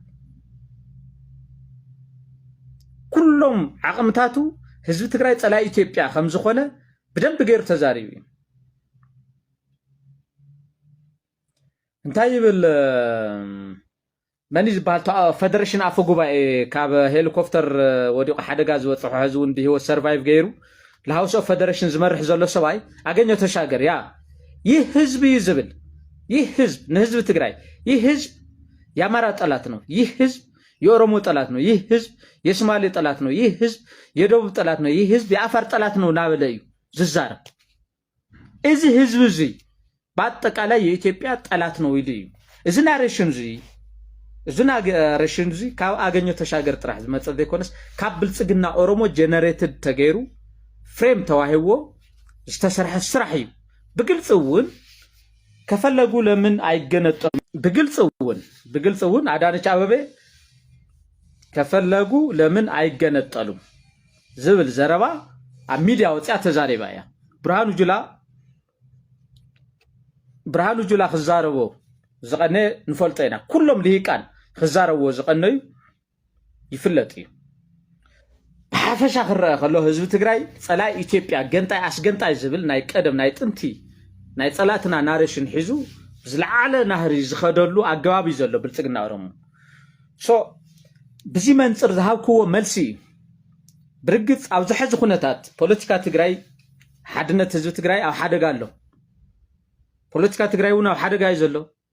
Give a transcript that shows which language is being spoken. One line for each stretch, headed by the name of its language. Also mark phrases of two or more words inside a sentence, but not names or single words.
Tigrinya: ኩሎም ዓቅምታቱ ህዝቢ ትግራይ ጸላይ ኢትዮጵያ ከም ዝኾነ ብደንብ ገይሩ ተዛሪቡ እዩ እንታይ ይብል መን ዝበሃል ፌደሬሽን አፈ ጉባኤ ካብ ሄሊኮፕተር ወዲቁ ሓደጋ ዝበፅሖ ህዝቢ እውን ብህይወት ሰርቫይቭ ገይሩ
English: le House of Federation
Tigrinya: ዝመርሕ ዘሎ ሰብኣይ አገኘሁ ተሻገር
Amharic: ያ ይህ ህዝብ
Tigrinya: እዩ ዝብል
Amharic: ይህ ህዝብ
Tigrinya: ንህዝቢ ትግራይ
Amharic: ይህ ህዝብ የአማራ ጠላት ነው ይህ ህዝብ የኦሮሞ ጠላት ነው ይህ ህዝብ የሶማሌ ጠላት ነው ይህ ህዝብ የደቡብ ጠላት ነው ይህ ህዝብ የአፋር ጠላት ነው
Tigrinya: ናበለ እዩ ዝዛረብ እዚ ህዝብ እዚ
Amharic: በአጠቃላይ የኢትዮጵያ ጠላት ነው ይሉ
Tigrinya: እዩ እዚ ናሬሽን እዚ ካብ አገኘሁ ተሻገር ጥራሕ ዝመጸ ዘይኮነስ ካብ ብልጽግና ኦሮሞ ጀነሬትድ ተገይሩ ፍሬም ተዋሂቦ ዝተሰርሐ ስራሕ እዩ ብግልጽ እውን
Amharic: ከፈለጉ ለምን አይገነጠሉ
Tigrinya: ብግልጽ እውን አዳነች አበቤ
Amharic: ከፈለጉ ለምን አይገነጠሉ
Tigrinya: ዝብል ዘረባ ኣብ ሚድያ ወጽያ ተዛሪባ እያ ብርሃኑ ጁላ ክዛረቦ ዝቀነ ንፈልጦ ኢና ኩሎም ልሂቃን ክዛረብዎ ዝቀነዩ ይፍለጥ እዩ ብሓፈሻ ክረአ ከሎ ህዝቢ ትግራይ ጸላይ ኢትዮጵያ ገንጣይ አስገንጣይ ዝብል ናይ ቀደም ናይ ጥንቲ ናይ ጸላትና ናሬሽን ሒዙ ዝለዓለ ናህሪ ዝኸደሉ አገባብ እዩ ዘሎ ብልጽግና ኦሮሞ ሶ ብዚ መንጽር ዝሃብክዎ መልሲ ብርግጽ ኣብ ዝሕዚ ኩነታት ፖለቲካ ትግራይ ሓድነት ህዝቢ ትግራይ ኣብ ሓደጋ ኣሎ ፖለቲካ ትግራይ እውን ኣብ ሓደጋ እዩ ዘሎ